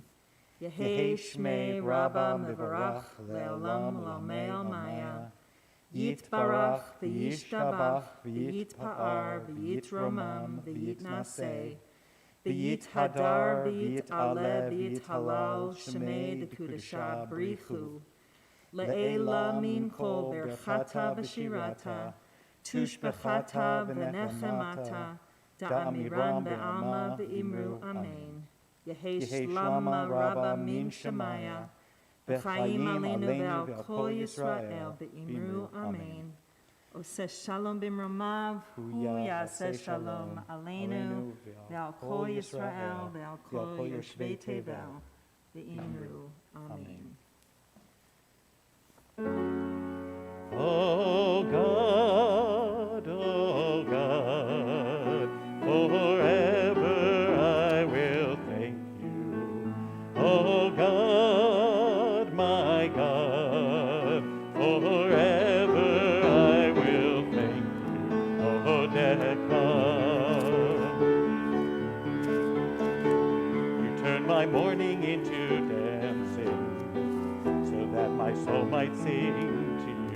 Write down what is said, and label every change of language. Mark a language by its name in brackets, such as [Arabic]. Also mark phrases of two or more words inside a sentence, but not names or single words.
[Aramaic] יהא שמיה רבא מברך לעלם לעלמי עלמיא, יתברך וישתבח ויתפאר ויתרומם ויתנשא, ויתהדר, ויתעלה, ויתהלל, שמיה דקודשא בריך הוא. לעילא מן כל ברכתא ושירתא, תשבחתא ונחמתא, דאמירן בעלמא ואמרו אמן. יהא שלמא רבא מן שמיא, וחיים עלינו ועל כל ישראל ואמרו אמן. [Hebrew] עושה שלום במרומיו, הוא יעשה שלום עלינו, ועל כל ישראל, ועל כל יושבי תבל, ואמרו אמן. [English] Oh God, forever I will thank you. Oh God, my God, You turn my mourning into dancing, so that my soul might sing to